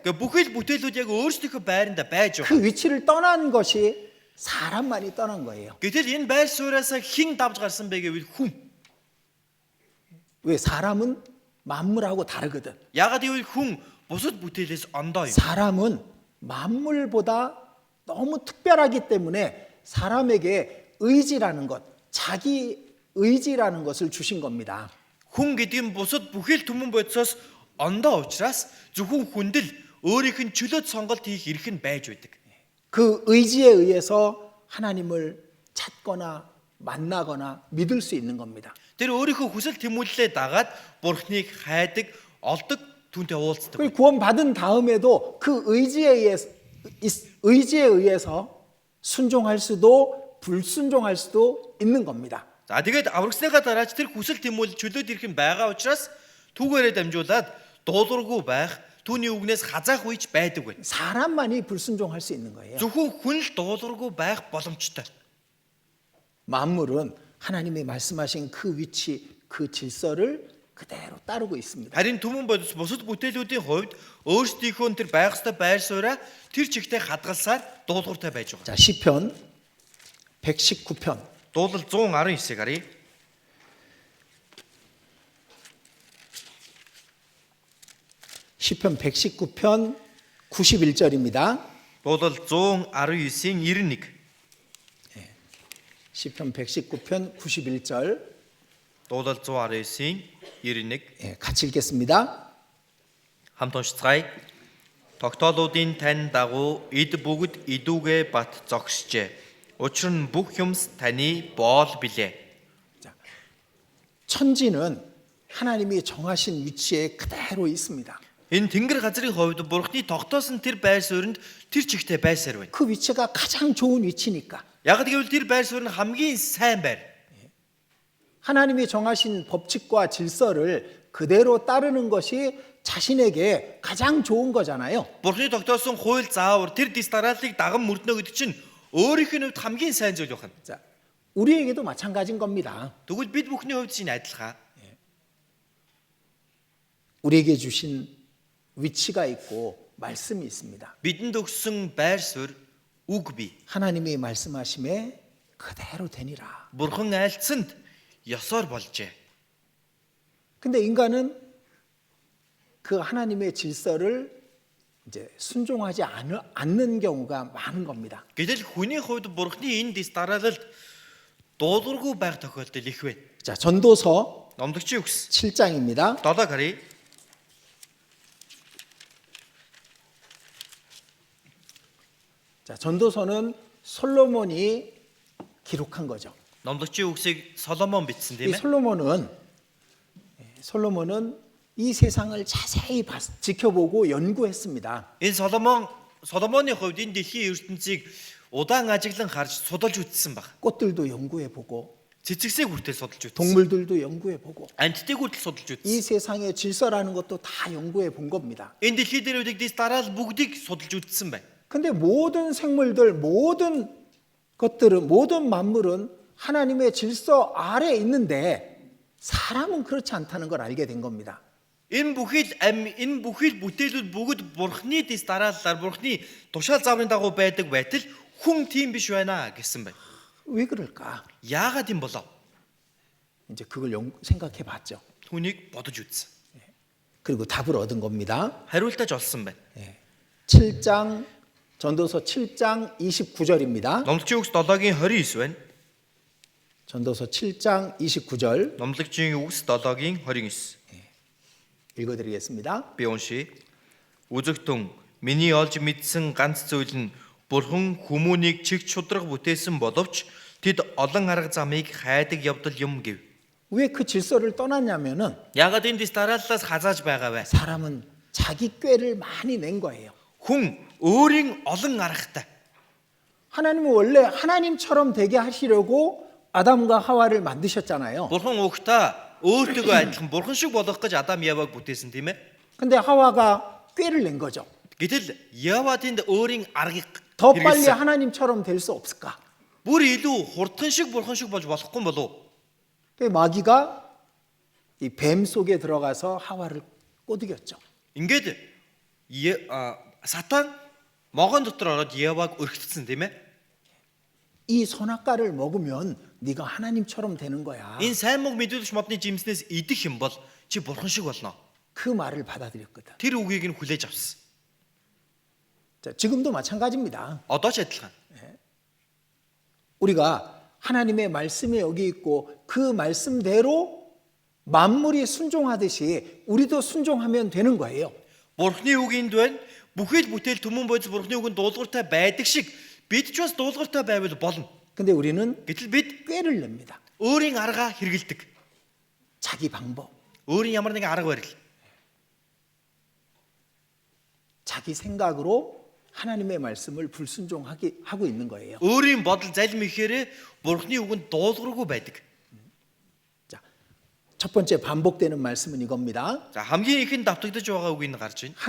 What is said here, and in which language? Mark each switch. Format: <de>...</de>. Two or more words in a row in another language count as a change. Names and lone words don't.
<mn>Гэхдээ бүхэл бүтээлүүд яг өөрсдийнхөө байранда байж байгаа.</mn> <ko>그 위치를 떠난 것이 사람만이 떠난 거예요.</ko> <mn>Гэтэл энэ байр сууриасаа хэн давж гарсан бэ гэвэл хүн.</mn> <ko>왜 사람은 만물하고 다르거든.</ko> <mn>Ягаад гэвэл хүн бусад бүтээлээс ондоо юм.</mn> <ko>사람은 만물보다 너무 특별하기 때문에 사람에게 의지라는 것, 자기 의지라는 것을 주신 겁니다.</ko> <mn>Хүн гэдэг нь бусад бүхэл түмэн бодисоос ондоо учраас зөвхөн хүнд л өөрийнх нь чөлөөт сонголт хийх эрх нь байж байдаг.</mn> <ko>그 의지에 의해서 하나님을 찾거나 만나거나 믿을 수 있는 겁니다.</ko> <mn>Тэр өөрийнхөө хүсэл тэмүүллээ дагаад Бурхныг хайдаг, олдог, түүнтэй уулздаг.</mn> <ko>그 구원받은 다음에도 그 의지에 의해서 순종할 수도 불순종할 수도 있는 겁니다.</ko> <mn>За тэгээд аврагсныхаа дараач тэр хүсэл тэмүүлэл чөлөөт ирэх нь байгаа учраас түүгээрээ дамжуулаад дуулуургүй байх, түүний үгнээс хазаах үеч байдаг байна.</mn> <ko>사람만이 불순종할 수 있는 거예요.</ko> <mn>Зөвхөн хүн л дуулуургүй байх боломжтой.</mn> <ko>만물은 하나님이 말씀하신 그 위치, 그 질서를 그대로 따르고 있습니다.</ko> <mn>Харин түмэн бодис бусад бүтээлүүдийн хувьд өөрсдийнхөө тэр байх ёстой байр сууриа тэр чигтээ хадгалсаар дуулууртай байж байгаа.</mn> <ko>자, 시편 119편</ko> <mn>Дуулал 119-ыг харъя.</mn> <ko>시편 119편 91절입니다.</ko> <mn>Дуулал 119-ийн 91.</mn> <ko>시편 119편 91절</ko> <mn>Дуулал 119-ийн 91.</mn> <ko>같이 읽겠습니다.</ko> <mn>Хамт уншицгаая. Тогтоолуудын тань дагуу эд бүгд идүүгээ бат зогсжээ. Учир нь бүх юмс таны боол билээ.</mn> <ko>천지는 하나님이 정하신 위치에 그대로 있습니다.</ko> <mn>Энэ тэнгэр газрын хувьд Бурхны тогтоосон тэр байр сууринд тэр чигтээ байсаар байна.</mn> <ko>그 위치가 가장 좋은 위치니까</ko> <mn>Яг гэвэл тэр байр суурь нь хамгийн сайн байр.</mn> <ko>하나님이 정하신 법칙과 질서를 그대로 따르는 것이 자신에게 가장 좋은 거잖아요.</ko> <mn>Бурхны тогтоосон хууль заавар тэр дис дарааллыг даган мөрднө гэдэг чинь өөрийнх нь хувьд хамгийн сайн зүйл байна.</mn> <ko>자, 우리에게도 마찬가지인 겁니다.</ko> <mn>Тэгвэл бид бүхний хувьд чинь адилхан.</mn> <ko>우리에게 주신 위치가 있고 말씀이 있습니다.</ko> <mn>Бидэнд өгсөн байр суурь үг бий.</mn> <ko>하나님이 말씀하심에 그대로 되니라.</ko> <mn>Бурхан айлцсанд ёсоор болжээ.</mn> <ko>근데 인간은 그 하나님의 질서를 이제 순종하지 않는 경우가 많은 겁니다.</ko> <mn>Гэтэл хүний хувьд Бурхны энэ дис дараалалд дуулуургүй байх тохиолдол их байна.</mn> <ko>자, 전도서</ko> <mn>Номлогчийн үгс</mn> <ko>7장입니다.</ko> <mn>7 харъя.</mn> <ko>자, 전도서는 솔로몬이 기록한 거죠.</ko> <mn>Номлогчийн үгсийг Соломон бичсэн</mn> <ko>이</ko> <mn>тийм ээ.</mn> <ko>솔로몬은 이 세상을 자세히 지켜보고 연구했습니다.</ko> <mn>Энэ Соломоны хувьд энэ дэлхийн ертөнцийг удаан ажиглан харж судалж үзсэн баг.</mn> <ko>꽃들도 연구해보고</ko> <mn>Цэцэгсийг хүртэл судалж үзсэн.</mn> <ko>동물들도 연구해보고</ko> <mn>Амьтдыг хүртэл судалж</mn> <ko>이</ko> <mn>үзсэн.</mn> <ko>세상의 질서라는 것도 다 연구해 본 겁니다.</ko> <mn>Энэ дэлхийн дээр үлдэх дараал бүгдийг судалж үзсэн байна.</mn> <ko>근데 모든 생물들, 모든 것들은, 모든 만물은 하나님의 질서 아래에 있는데 사람은 그렇지 않다는 걸 알게 된 겁니다.</ko> <mn>Энэ бүхэл бүтээлүүд бүгд Бурхны дэс дарааллаар Бурхны тушаал зааврын дагуу байдаг байтал хүн тийм биш байна гэсэн байна.</mn> <ko>왜 그럴까?</ko> <mn>Яагаад юм болов?</mn> <ko>이제 그걸 생각해 봤죠.</ko> <mn>Түүнийг бодож үзсэн.</mn> <ko>그리고 답을 얻은 겁니다.</ko> <mn>Хариултаж олсон байна.</mn> <ko>7장, 전도서 7장 29절입니다.</ko> <mn>Номлогчийн үгс 7-гийн 29 байна.</mn> <ko>전도서 7장 29절</ko> <mn>Номлогчийн үгс 7-гийн 29.</mn> <ko>읽어드리겠습니다.</ko> <mn>Би уншия. Үзэгтэн миний олж мэдсэн ганц зүйл нь Бурхан хүмүүнийг чиг чудраг бүтээсэн боловч тэд олон арга замыг хайдаг явдал юм гэв.</mn> <ko>왜 그 질서를 떠났냐면은</ko> <mn>Ягаад энэ дэс дарааллаас хазааж байгаа вэ?</mn> <ko>사람은 자기 꾀를 많이 낸 거예요.</ko> <mn>Хүн өөрийн олон аргатай.</mn> <ko>하나님은 원래 하나님처럼 되게 하시려고 아담과 하와를 만드셨잖아요.</ko> <mn>Бурхан угтаа өөртөө адилхан Бурхан шиг болох гэж Адам Яваг бүтээсэн тийм ээ.</mn> <ko>근데 하와가 꾀를 낸 거죠.</ko> <mn>Гэтэл Ява тэнд өөрийн аргыг</mn> <ko>더 빨리</ko> <mn>хэрэглэсэн.</mn> <ko>하나님처럼 될 수 없을까?</ko> <mn>Бүр илүү хурдхан шиг Бурхан шиг болж болохгүй болов уу?</mn> <ko>그 마귀가 이 뱀 속에 들어가서 하와를 꼬드겼죠.</ko> <mn>Ингээд сатан могон дотор ороод Еваг өргөцсөн тийм ээ.</mn> <ko>이 선악과를 먹으면 네가 하나님처럼 되는 거야.</ko> <mn>Энэ сайн мог мэдүүлэгч модны жимснээс идэх юм бол чи бурхан шиг болно.</mn> <ko>그 말을 받아들였거든.</ko> <mn>Тэр үгийг нь хүлээж авсан.</mn> <ko>자, 지금도 마찬가지입니다.</ko> <mn>Одоо ч адилхан.</mn> <ko>우리가 하나님의 말씀이 여기 있고 그 말씀대로 만물이 순종하듯이 우리도 순종하면 되는 거예요.</ko> <mn>Бурхны үг энд байна. Бүхэл бүтээл түмэн бодис бурхны үгэнд дуулууртай байдаг шиг бид ч бас дуулууртай байвал болно.</mn> <ko>근데 우리는</ko> <mn>Гэтэл бид</mn> <ko>꾀를 냅니다.</ko> <mn>өөрийн аргаа хэрэгэлдэг.</mn> <ko>자기 방법,</ko> <mn>Өөрийн ямар нэгэн арга барил.</mn> <ko>자기 생각으로 하나님의 말씀을 불순종하게 하고 있는 거예요.</ko> <mn>Өөрийн бодол залим ихээр бурхны үгэнд дуулуургүй байдаг.</mn> <ko>자, 첫 번째 반복되는 말씀은 이겁니다.</ko> <mn>За хамгийн ихэнд давтагдаж байгаа үгийг гарч байна.</mn>